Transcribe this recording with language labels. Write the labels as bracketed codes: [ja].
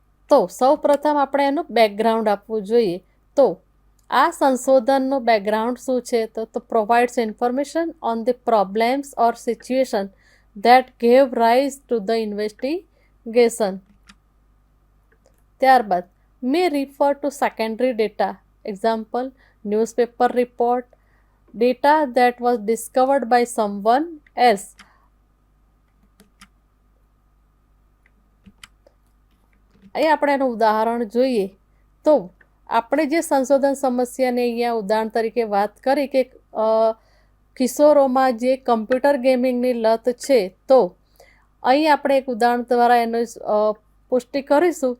[gu] તો સૌ પ્રથમ આપણે એનું બેકગ્રાઉન્ડ આપવું જોઈએ. તો આ સંશોધનનું બેકગ્રાઉન્ડ શું છે તો [en] Provides information on the problems or situation that gave rise to the investigation. [gu] ત્યારબાદ [en] may refer to secondary data. Example, newspaper report, data that was discovered by someone else. [gu] અહીં આપણે એનું ઉદાહરણ જોઈએ તો આપણે જે સંશોધન સમસ્યાને અહીંયા ઉદાહરણ તરીકે વાત કરી કે કિશોરોમાં જે કમ્પ્યુટર ગેમિંગની લત છે, તો અહીં આપણે એક ઉદાહરણ દ્વારા એનું પુષ્ટિ કરીશું.